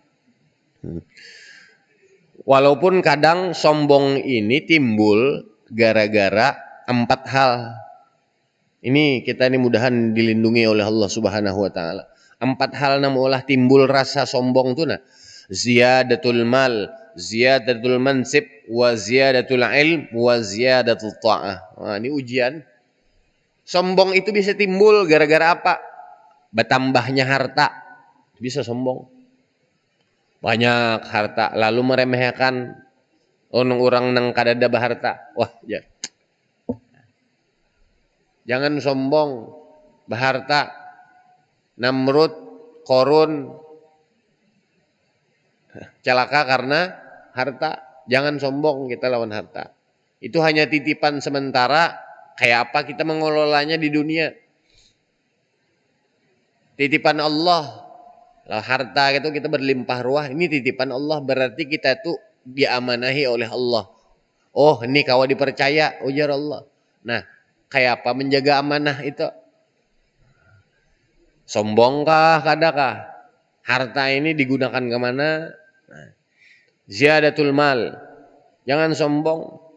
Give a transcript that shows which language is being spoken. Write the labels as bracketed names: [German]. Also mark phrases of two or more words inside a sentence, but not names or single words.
[Banjar] Walaupun kadang sombong ini timbul gara-gara 4 hal. Ini kita ini mudahan dilindungi oleh Allah [Arabic] سبحانه وتعالى. [Banjar] 4 hal na maulah timbul rasa sombong tu nah. [Arabic] زيادة المال زيادة المنصب, وزيادة العلم وزيادة الطاعة. [Banjar] Nah, ini ujian. Sombong itu bisa timbul gara-gara apa? Bertambahnya harta. Bisa sombong. Banyak harta lalu meremehkan orang nang kadada baharta. Wah, ya. Jangan sombong baharta. Namrud, Korun, Celaka karena harta. Jangan sombong kita lawan harta. Itu hanya titipan sementara. Kayak apa kita mengelolanya di dunia. Titipan Allah. Lah harta itu kita berlimpah ruah. Ini titipan Allah. Berarti kita tuh diamanahi oleh Allah. Oh ini kau dipercaya. Ujar Allah. Nah kayak apa menjaga amanah itu? Sombongkah kadakah? Harta ini digunakan kemana? Nah, [Arabic] زيادة المال. [Banjar] Jangan sombong.